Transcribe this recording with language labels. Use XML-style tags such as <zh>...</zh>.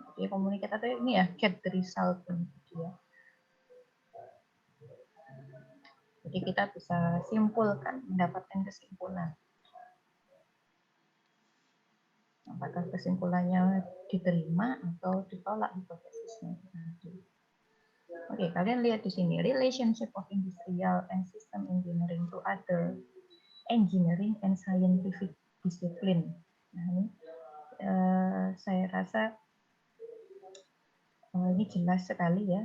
<id>Jadi komunikator ini ya</id> <en>get the result</en> <id>gitu ya. Jadi kita bisa simpulkan, mendapatkan kesimpulan. Apakah kesimpulannya diterima atau ditolak hipotesisnya.</id> <en>Oke,</en> <id>kalian lihat di sini</id> <en>relationship of industrial and system engineering to other engineering and scientific discipline.</en> <id>Nah, ini saya rasa ini jelas sekali ya.</id>